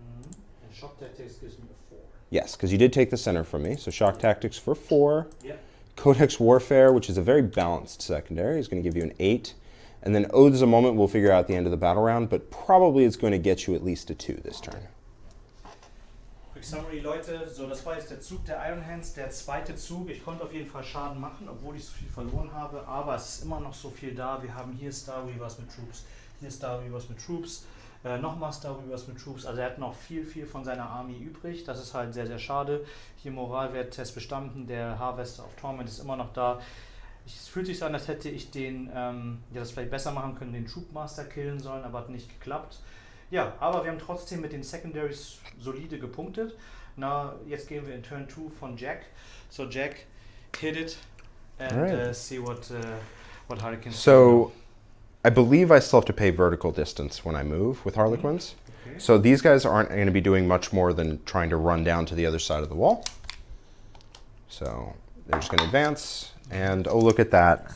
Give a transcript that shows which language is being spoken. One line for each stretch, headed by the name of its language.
English: And shock tactics gives me a 4. Yes, because you did take the center from me. So shock tactics for 4. Yeah. Codex Warfare, which is a very balanced secondary, is going to give you an 8. And then Oaths a moment we'll figure out at the end of the battle round, but probably it's going to get you at least a 2 this turn.
German: Quick Summary, Leute, so das war jetzt der Zug der Iron Hands, der zweite Zug. Ich konnte auf jeden Fall Schaden machen, obwohl ich so viel verloren habe, aber es ist immer noch so viel da. Wir haben hier Star Weavers mit Troops, hier Star Weavers mit Troops, nochmal Star Weavers mit Troops. Also er hat noch viel von seiner Army übrig. Das ist halt sehr, sehr schade. Hier Moralwert-Test bestanden, der Harvester of Torment ist immer noch da. Es fühlt sich so an, als hätte ich den, das vielleicht besser machen können, den Troopmaster killen sollen, aber hat nicht geklappt. Ja, aber wir haben trotzdem mit den Secondaries solide gepunktet. Na, jetzt gehen wir in Turn 2 von Jack.
English: So Jack, hit it and see what Harlequins So I believe I still have to pay vertical distance when I move with Harlequins. Okay. So these guys aren't going to be doing much more than trying to run down to the other side of the wall. So they're just going to advance, and oh, look at that.